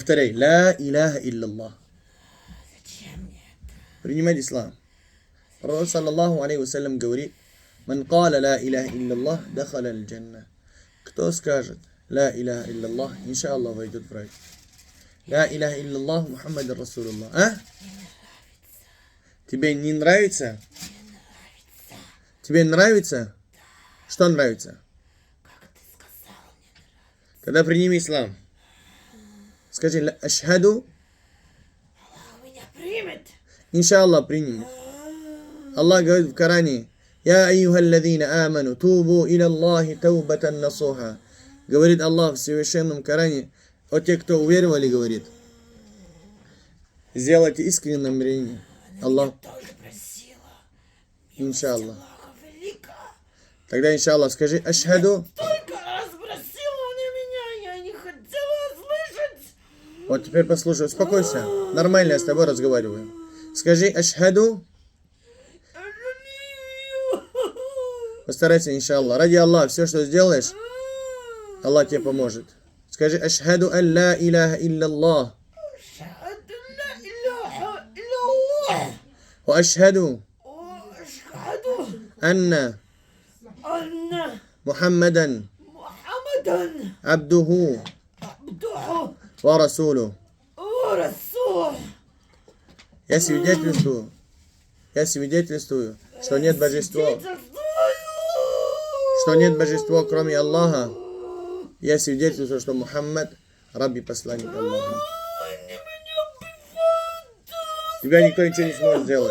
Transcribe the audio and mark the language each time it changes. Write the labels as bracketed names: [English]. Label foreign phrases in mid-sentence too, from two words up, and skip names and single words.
[Russian] Повторяй. [Arabic] لا إله إلا الله. [Russian] Зачем мне это? Принимай ислам. Пророк, [Arabic] صلى الله عليه وسلم, говорит: «من قال لا إله إلا الله دخل الجنة». [Russian] Кто скажет [Arabic] لا إله إلا الله, [Russian] иншаллах, войдет в рай. [Arabic] لا إله إلا الله، محمد رسول الله. [Russian] А? Тебе не нравится? Тебе нравится? Что нравится? Как ты сказал, мне нравится. Тогда прими ислам. Скажи: ашхаду. Аллах меня примет. Иншаллах примет. Аллах говорит в Коране: [Arabic] «يا أيها الذين آمنوا توبوا إلى الله توبة نصوحا». [Russian] Говорит Аллах в Священном Коране о тех, кто уверовали, говорит: сделайте искреннее намерение. Аллах, Я тоже просила. иншаллах. Аллаха велика. Тогда, иншаллах, скажи: ашхаду. Только раз просила на меня, я не хотела слышать. Вот теперь послушай, успокойся. Нормально я с тобой разговариваю. Скажи: ашхаду. Постарайся, иншаллах. Ради Аллаха, все, что сделаешь, Аллах тебе поможет. Скажи: [Arabic] أشهد أن لا إله إلا الله. أشهد أن لا إله إلا الله وأشهد وأشهد анна أن Мухаммадан محمدا абдуху عبده ورسوله. ورسوله. [Russian] Я свидетельствую, что нет божества, кроме Аллаха. Я свидетельствую, что Мухаммад раб и посланник Аллаха. Тебя никто ничего не сможет сделать.